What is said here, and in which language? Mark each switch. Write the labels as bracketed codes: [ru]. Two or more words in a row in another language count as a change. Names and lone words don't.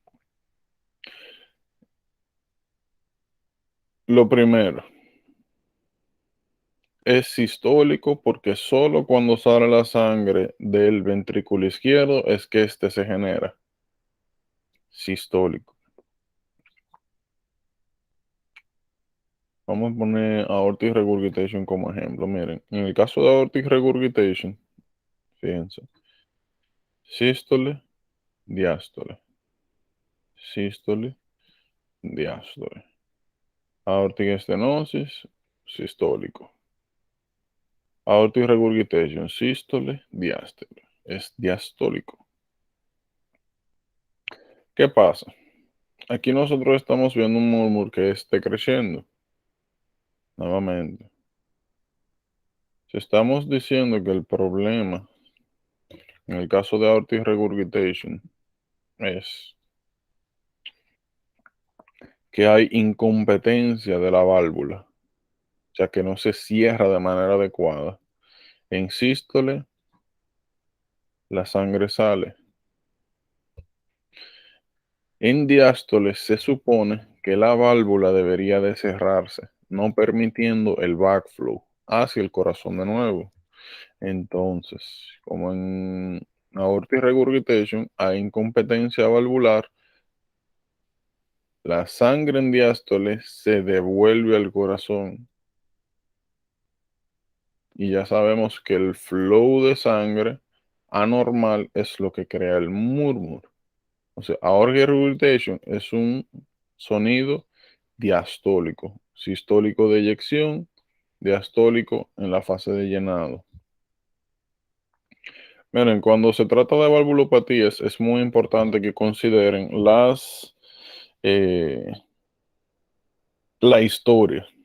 [es] Lo primero es sistólico porque solo cuando sale la sangre del ventrículo izquierdo es que este se genera. Sistólico. Vamos a poner [en] aortic regurgitation [es] como ejemplo. Miren, en el caso de [en] aortic regurgitation, [es] fíjense, sístole, diástole, sístole, diástole. Aortic estenosis, sistólico. [en] Aortic regurgitation, [es] sístole, diástole. Es diastólico. ¿Qué pasa? Aquí nosotros estamos viendo un murmur que esté creciendo nuevamente. Si estamos diciendo que el problema en el caso de [en] aortic regurgitation [es] es que hay incompetencia de la válvula, o sea que no se cierra de manera adecuada. En sístole, la sangre sale. En diástole se supone que la válvula debería de cerrarse, no permitiendo el backflow hacia el corazón de nuevo. Entonces, como en [en] aortic regurgitation [es] hay incompetencia valvular, la sangre en diástole se devuelve al corazón y ya sabemos que el flow de sangre anormal es lo que crea el murmur. O sea, [en] aortic regurgitation [es] es un sonido diastólico, sistólico de eyección, diastólico en la fase de llenado. Miren, cuando se trata de valvulopatías es muy importante que consideren eh, la historia.